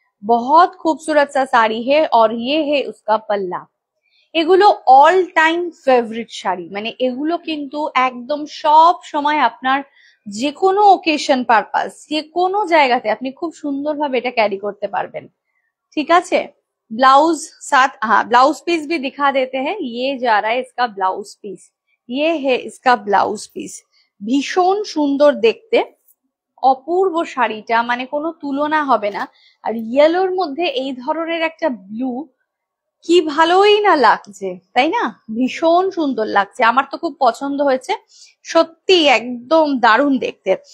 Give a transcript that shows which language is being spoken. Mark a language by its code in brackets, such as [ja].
[hi] बहुत खूबसूरत सा साड़ी है और ये है उसका पल्ला। [bn] এগুলো অল টাইম ফেভারিট শাড়ি, মানে এগুলো কিন্তু একদম সব সময় আপনার যে কোনো ওকেশন পারপাস, যে কোনো জায়গাতে আপনি খুব সুন্দরভাবে এটা ক্যারি করতে পারবেন, ঠিক আছে। [hi] ब्लाउज साथ, हाँ ब्लाउज पीस भी दिखा देते हैं। ये जा रहा है इसका ब्लाउज पीस, ये है इसका ब्लाउज पीस। [bn] ভীষণ সুন্দর দেখতে, অপূর্ব শাড়িটা, মানে কোনো তুলনা হবে না। আর ইয়েলোর মধ্যে এই ধরনের একটা ব্লু, কি ভালোই না লাগছে, তাই না? ভীষণ সুন্দর লাগছে, আমার তো খুব পছন্দ হয়েছে, সত্যি একদম দারুণ দেখতে।